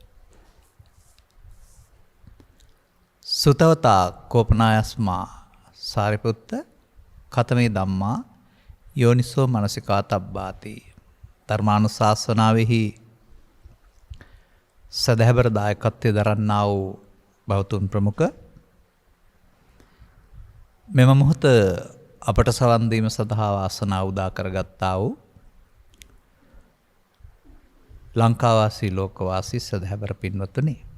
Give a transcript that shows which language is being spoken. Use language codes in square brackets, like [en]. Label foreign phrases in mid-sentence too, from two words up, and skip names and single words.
[pi] සුතවතා කෝපනායස්මා සාරිපුත්ත කතමේ ධම්මා යෝනිසෝ මනසිකාතබ්බාති. [si] ධර්මානුශාසනාවෙහි සදහැබර දායකත්වයේ දරන්නා වූ බෞතුන් ප්‍රමුඛ මෙම මොහොත අපට සවන් දීම සඳහා වාසනාව උදා කරගත්තා වූ ලංකාවාසී ලෝකවාසී සදහැබර පින්වත්නි,